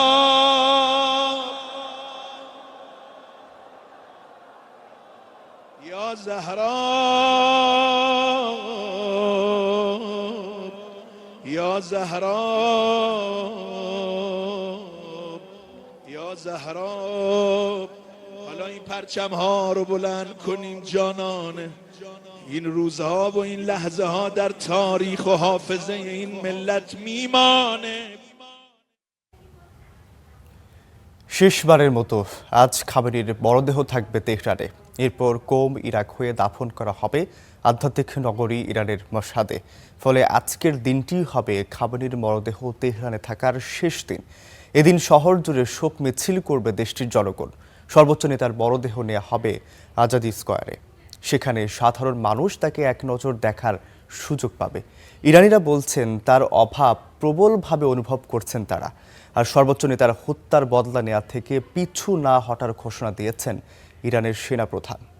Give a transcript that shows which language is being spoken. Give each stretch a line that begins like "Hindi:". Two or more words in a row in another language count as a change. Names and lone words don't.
Persian: یا زهرا یا زهرا یا زهرا حالا این پرچم ها رو بلند کنیم جانانه این روزها و این لحظه ها در تاریخ و حافظه این ملت میمانه
Bangla: শেষবারের মতো আজ খামেনির মরদেহ থাকবে তেহরানে এরপর কোম ইরাক হয়ে দাফন করা হবে আধ্যাত্মিক নগরী ইরানের মশহাদে ফলে আজকের দিনটি হবে খামেনির মরদেহ তেহরানে থাকার শেষ দিন এদিন শহর জুড়ে শোক মিছিল করবে দেশটির জনগণ সর্বোচ্চ নেতার মরদেহ নেওয়া হবে আজাদি স্কয়ারে সেখানে সাধারণ মানুষ তাকে এক নজর দেখার সুযোগ পাবে ইরানিরা বলছেন তার অভাব প্রবলভাবে অনুভব করছেন তারা আর সর্বোচ্চ নেতার হত্যার বদলা নেওয়া থেকে পিছু না হটার ঘোষণা দিয়েছেন ইরানের সেনাপ্রধান